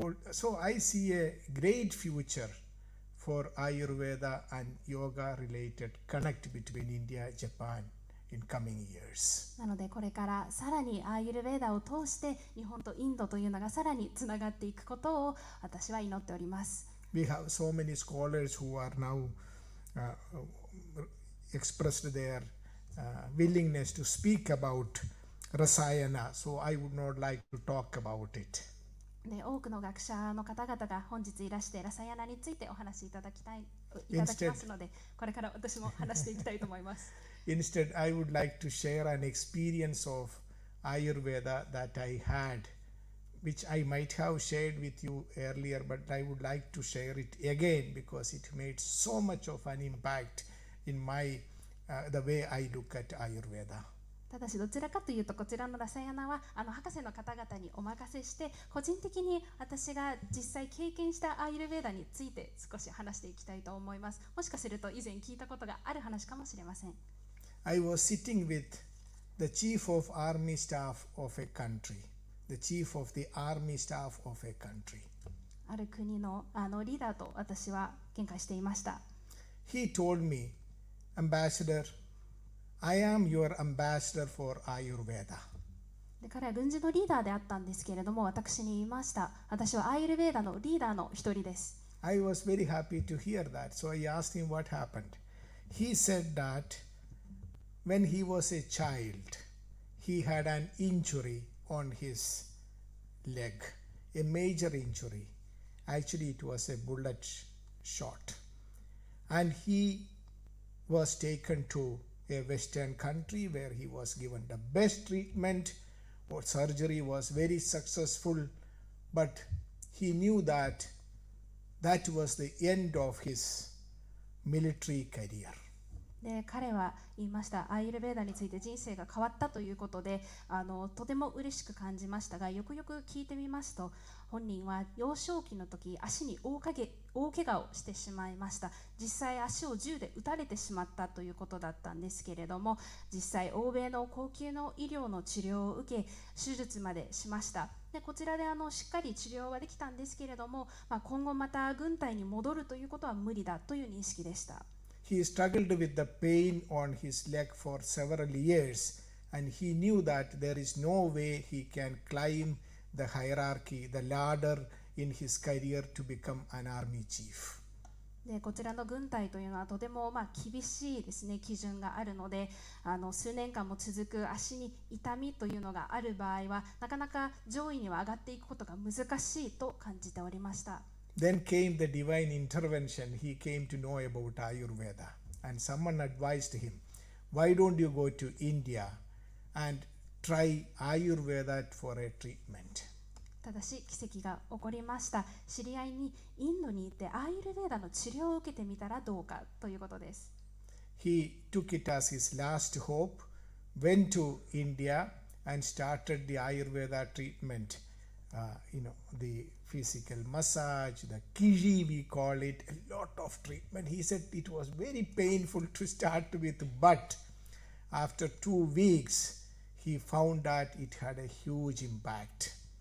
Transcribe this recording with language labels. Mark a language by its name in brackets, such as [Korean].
[English] So I see a great future for Ayurveda and yoga related connect between India and Japan in coming years. [Japanese] なのでこれからさらにアーユルヴェーダを通して日本とインドというのがさらにつながっていくことを私は祈っております。 [English] We have so many scholars who are now expressed their willingness to speak about Rasayana, so I would not like to talk about it. [Japanese] で多くの学者の方々が本日いらしてラサヤナについてお話しいただきますので、これから私も話していきたいと思います。 [English] Instead, I would like to share an experience of Ayurveda that I had, which I might have shared with you earlier, but I would like to share it again because it made so much of an impact in my the way I look at Ayurveda. [Japanese] ただしどちらかというとこちらのラサヤナは博士の方々にお任せして個人的に私が実際経験したアーユルヴェーダについて少し話していきたいと思います。もしかすると以前聞いたことがある話かもしれません。 [English] I was sitting with the chief of army staff of a country, the chief of the army staff of a country. [Japanese] ある国のリーダーと私は見解していました。 [English] He told me, Ambassador, I am your ambassador for Ayurveda. [Japanese] で彼は軍事のリーダーであったんですけれども、私に言いました。私はアーユルヴェーダのリーダーの一人です。 [English] I was very happy to hear that, so I asked him what happened. He said that when he was a child, he had an injury on his leg, a major injury. Actually, it was a bullet shot. And he was taken to a Western country where he was given the best treatment. Surgery was very successful, but he knew that that was the end of his military career. [Japanese] で彼は言いました。アーユルヴェーダについて人生が変わったということでとても嬉しく感じましたが、よくよく聞いてみますと、本人は幼少期の時足に大怪我をしてしまいました。実際足を銃で撃たれてしまったということだったんですけれども、実際欧米の高級の医療の治療を受け手術までしました。でこちらでしっかり治療はできたんですけれども、今後また軍隊に戻るということは無理だという認識でした。 [English] He struggled with the pain on his leg for several years, and he knew that there is no way he can climb the hierarchy, the ladder in his career to become an army chief. [Japanese] でこちらの軍隊というのはとても厳しいですね、基準があるので、数年間も続く足に痛みというのがある場合はなかなか上位には上がっていくことが難しいと感じておりました。 [English] Then came the divine intervention. He came to know about Ayurveda, and someone advised him, why don't you go to India and try Ayurveda for a treatment? [Japanese] ただし奇跡が起こりました。知り合いにインドに行ってアーユルヴェーダの治療を受けてみたらどうかということです。 [English] He took it as his last hope, went to India and started the Ayurveda treatment. The physical massage, the kiji we call it, a lot of treatment. He said it was very painful to start with, but after 2 weeks, he found that it had a huge impact.